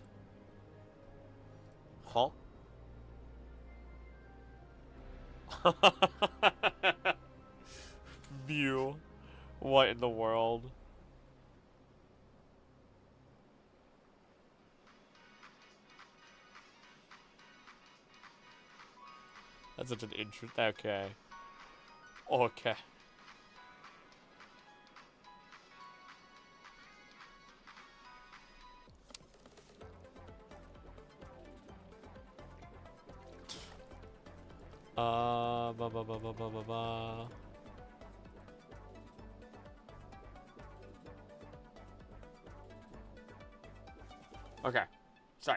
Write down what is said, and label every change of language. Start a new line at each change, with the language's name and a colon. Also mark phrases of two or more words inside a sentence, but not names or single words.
English: Huh? View. What in the world? That's such an interest. Okay. Okay. Ba ba ba ba ba ba ba. Okay. Sorry.